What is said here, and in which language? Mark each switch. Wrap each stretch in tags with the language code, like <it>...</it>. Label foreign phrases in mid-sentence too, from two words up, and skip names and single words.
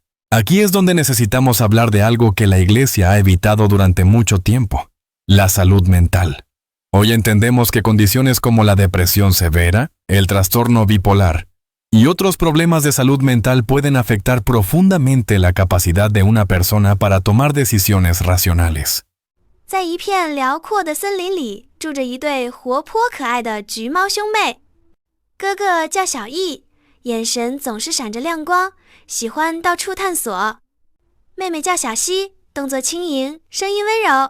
<es>Aquí es donde necesitamos hablar de algo que la Iglesia ha evitado durante mucho tiempo: la salud mental. Hoy entendemos que condiciones como la depresión severa, el trastorno bipolar y otros problemas de salud mental pueden afectar profundamente la capacidad de una persona para tomar decisiones racionales.</es> <zh>在一片辽阔的森林里，住着一对活泼可爱的橘猫兄妹。哥哥叫小易，眼神总是闪着亮光，喜欢到处探索。妹妹叫小西，动作轻盈，声音温柔。</zh>